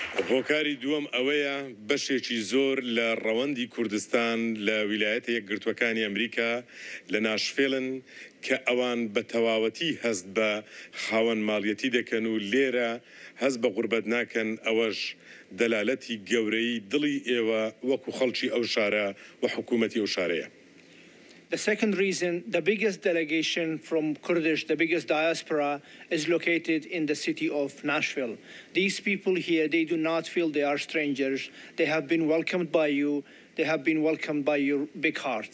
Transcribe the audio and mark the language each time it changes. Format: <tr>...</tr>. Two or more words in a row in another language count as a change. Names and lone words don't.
<ckb>هۆکاری دووەم ئەوەیە بەشێکی زۆر لە ڕەوەندی کوردستان لە ویلایەتە یەکگرتوەکانی ئەمریکا لە ناشفێڵن کە ئەوان بە تەواوەتی هەست بە خاوەن ماڵیەتی دەکەن و لێرە هەست بە غوربەت ناکەن ئەوەش دەلالەتی گەورەی دڵی ئێوە وەکو خەڵکی ئەو شارە و حکوومەتی ئەو شارەیە.</ckb> <en>The second reason, the biggest delegation from Kurdish, the biggest diaspora, is located in the city of Nashville. These people here, they do not feel they are strangers. They have been welcomed by you. They have been welcomed by your big hearts.</en>